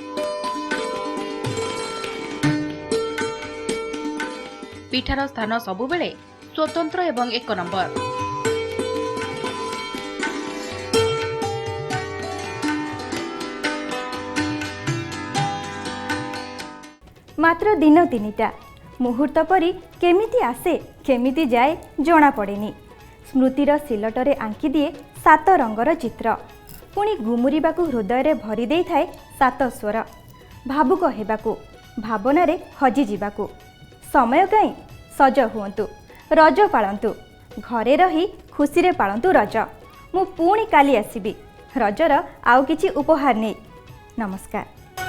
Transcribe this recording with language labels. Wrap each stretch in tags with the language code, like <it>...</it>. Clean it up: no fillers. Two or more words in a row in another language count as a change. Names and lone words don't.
<or>ପିଠାର ସ୍ଥାନ ସବୁବେଳେ ସ୍ୱତନ୍ତ୍ର ଏବଂ ଏକ ନମ୍ବର। ମାତ୍ର ଦିନ 3ଟା ମୁହୂର୍ତ୍ତ ପରି କେମିତି ଆସେ କେମିତି ଯାଏ ଜଣା ପଡ଼େନି। ସ୍ମୃତିର ସିଲଟରେ ଆଙ୍କି ଦିଏ 7 ରଙ୍ଗର ଚିତ୍ର, ପୁଣି ଗୁମୁରିବାକୁ ହୃଦୟ ଭରି ଦେଇ ଥାଏ 7 ସ୍ୱର। ଭାବୁକ ହେବାକୁ, ଭାବନାରେ ହଜି ଯିବାକୁ। ସମୟ କାଇଁ ସଜ ହୁଅନ୍ତୁ, ରଜ ପାଳନ୍ତୁ, ଘରେ ରହି ଖୁସି ରେ ପାଳନ୍ତୁ ରଜ। ମୁ ପୁଣି କାଲି ଆସିବି ରଜର ଆଉ କିଛି ଉପହାର ନେଇ। नमस्कार।</or>